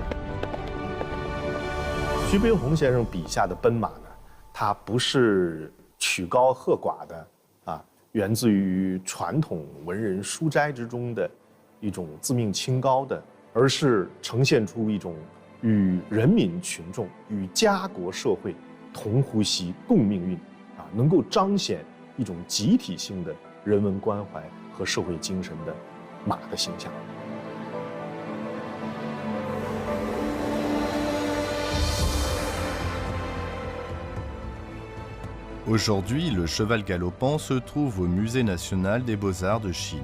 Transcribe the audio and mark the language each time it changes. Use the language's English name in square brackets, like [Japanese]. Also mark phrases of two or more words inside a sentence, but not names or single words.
[Chinese] 徐悲鸿先生笔下的奔马呢，它不是曲高和寡的源自于传统文人书斋之中的一种自命清高的，而是呈现出一种与人民群众、与家国社会同呼吸共命运能够彰显一种集体性的人文关怀和社会精神的马的形象。 [French] Aujourd'hui, le cheval galopant se trouve au Musée national des beaux-arts de Chine.